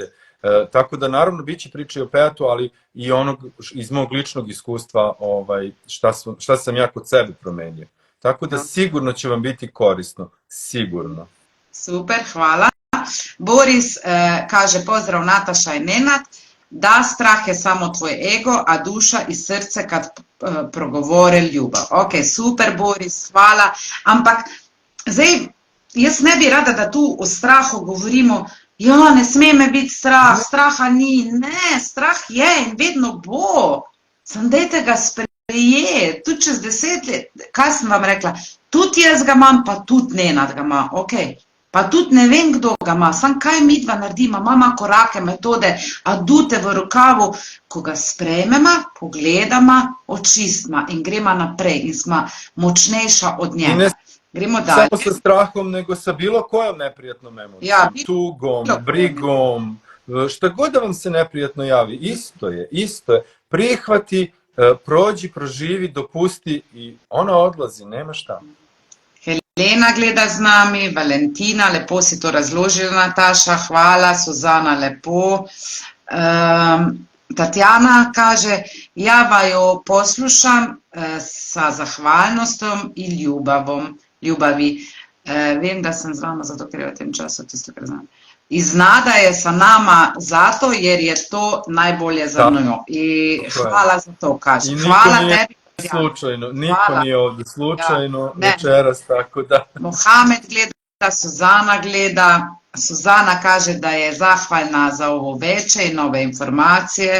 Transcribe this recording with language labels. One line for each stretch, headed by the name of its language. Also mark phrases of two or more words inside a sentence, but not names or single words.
Serbian: Tako da naravno bit će priče o PEAT-u, ali i onog iz mog ličnog iskustva šta sam ja kod sebe promenio. Tako da sigurno će vam biti korisno, sigurno. Super, hvala. Boris kaže pozdrav Nataša i Nenad, da strah je samo tvoj ego, a duša i srce kad progovore ljubav.
Slovenian: Ok, super Boris, hvala, ampak zdaj jaz ne bi rada da tu o strahu govorimo, ja, ne sme me biti strah, straha ni, ne, strah je in vedno bo, sam dajte ga sprejeti, tudi čez 10 let, kaj sem vam rekla, tudi jaz ga imam, pa tudi Nenad ga ima, ok. Pa tudi ne vem, kdo ga ima, sam kaj midva naredima, imama korake, metode, adute v rokavu, ko ga sprejmema, pogledama, očistma in grema naprej in smo močnejša od njega. Gremo dalje.
Serbian: Samo sa strahom, nego sa bilo kojom neprijatnom emocijom. Ja, tugom, bilo kojom. brigom, šta god da vam se neprijatno javi, isto je. Prihvati, prođi, proživi, dopusti i ona odlazi, nema šta.
Slovenian: Helena gleda z nami, Valentina, lepo si to razložila, Nataša, hvala, Suzana, lepo. Tatjana kaže, ja vaju poslušam sa zahvalnostom in ljubavi. Vem, da sem z vama, zato ker je v tem času tisto, kar znam.
Serbian: Iznada je sa nama zato, jer je to najbolje za njo. I hvala za to, kaže. Hvala tebi. Slučajno, niko nije ovdje slučajno večeras, tako da. Mohamed gleda, Suzana gleda. Suzana kaže da je zahvalna za ovo veče i nove informacije.